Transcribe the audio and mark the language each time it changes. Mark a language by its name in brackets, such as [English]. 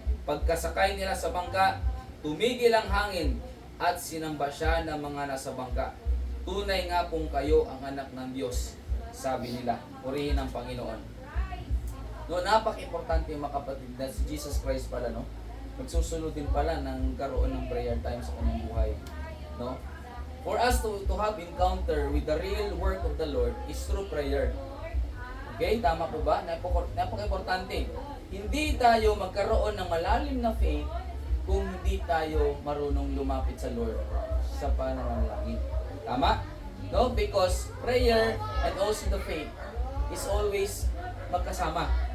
[Filipino] Pagkasakay nila sa bangka, tumigil ang hangin at sinamba siya ng mga nasa bangka. Tunay nga pong kayo ang anak ng Diyos, sabi nila. Purihin ang Panginoon. No, napaka-importante yung mga kapatid na si Jesus Christ pala, no? Magsusunod din pala ng karoon ng prayer time sa kanyang buhay, no? [English] For us to have encounter with the real work of the Lord is through prayer. [Filipino] Okay, tama po ba? Napaka-importante. Hindi tayo magkaroon ng malalim na faith kung hindi tayo marunong lumapit sa Lord sa pananalangin. Tama? [English] No, because prayer and also the faith is always [Filipino] magkasama.